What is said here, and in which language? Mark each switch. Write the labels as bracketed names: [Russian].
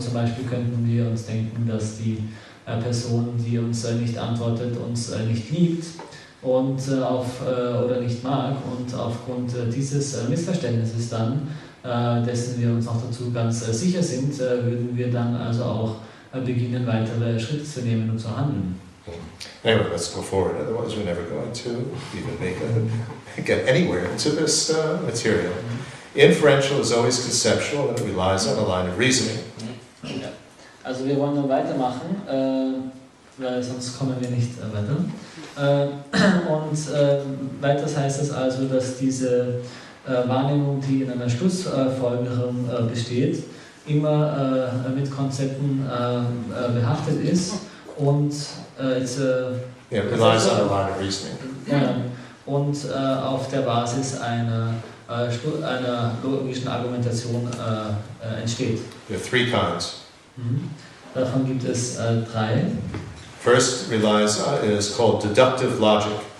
[German] Zum Beispiel könnten wir uns denken, dass die Person, die uns nicht antwortet, uns nicht liebt und oder nicht mag. Und aufgrund dieses Missverständnisses dann, dessen wir uns noch dazu ganz sicher sind, würden wir dann also auch beginnen, weitere Schritte zu nehmen und zu handeln. [English] Anyway, let's go forward, otherwise we're never going to even get anywhere into this material. Inferential is always conceptual and it relies on a line of reasoning. [German] Ja. Also wir wollen dann weitermachen, weil sonst kommen wir nicht weiter. Und weiters heißt es also, dass diese Wahrnehmung, die in einer Schlussfolgerung besteht, immer mit Konzepten behaftet ist und [English] it relies on a line of reasoning. [German] Und auf der Basis einer logischen Argumentation entsteht. [English] There are three kinds. [German] Davon gibt es drei. [English] First is called deductive logic.